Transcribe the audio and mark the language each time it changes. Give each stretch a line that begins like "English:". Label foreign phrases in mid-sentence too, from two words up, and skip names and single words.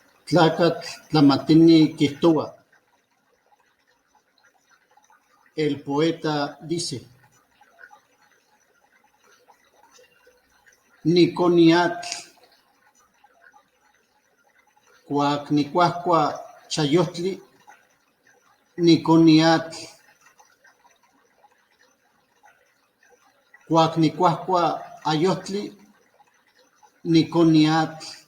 Nahuatl languages: Tlacatl tlamatini quihtoua.
Spanish: El poeta dice:
Nahuatl languages: Niconiatl cuac nicuahcua chayohtli, niconiatl cuac nicuahcua ayohtli, niconiatl